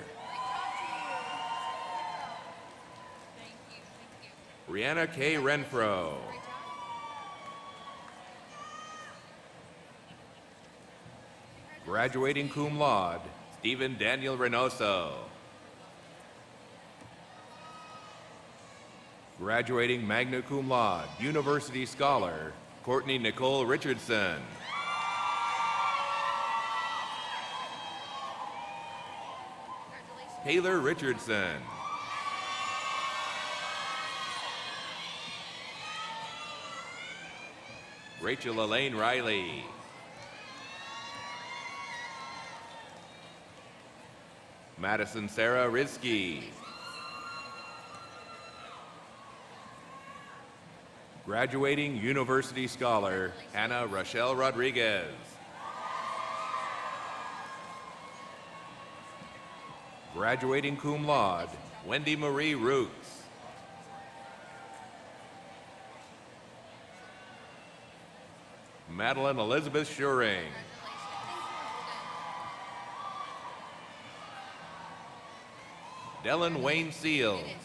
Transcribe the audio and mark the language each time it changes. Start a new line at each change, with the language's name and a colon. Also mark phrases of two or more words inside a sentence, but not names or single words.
English: Brianna K. Renfro. Graduating
Latin: cum laude,
English: Stephen Daniel Reynoso. Graduating
Latin: magna cum laude,
English: University Scholar, Courtney Nicole Richardson. Taylor Richardson. Rachel Elaine Riley. Madison Sarah Rizky. Graduating University Scholar, Hannah Rochelle Rodriguez. Graduating
Latin: cum laude,
English: Wendy Marie Rooks. Madeline Elizabeth Schuring. Dylan Wayne Seals.